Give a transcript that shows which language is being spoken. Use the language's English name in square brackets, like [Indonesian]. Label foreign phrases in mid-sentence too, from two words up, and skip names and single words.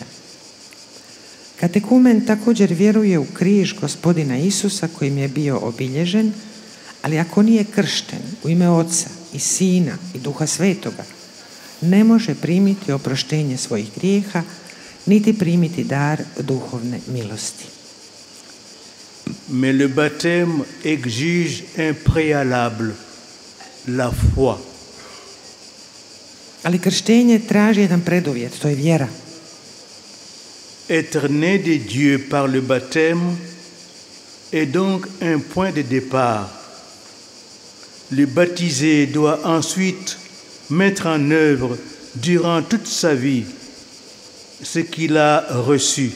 [Croatian] Katekumen također vjeruje u križ Gospodina Isusa kojim je bio obilježen, ali ako nije kršten u ime Oca i Sina i Duha Svetoga, ne može primiti oproštenje svojih grijeha, niti primiti dar duhovne milosti. [French] Mais le baptême exige un préalable, la foi. [Croatian] Ali krštenje traži jedan preduvjet, to je vjera. [French] Être né de Dieu par le baptême est donc un point de départ. Le baptisé doit ensuite mettre en œuvre durant toute sa vie ce qu'il a reçu.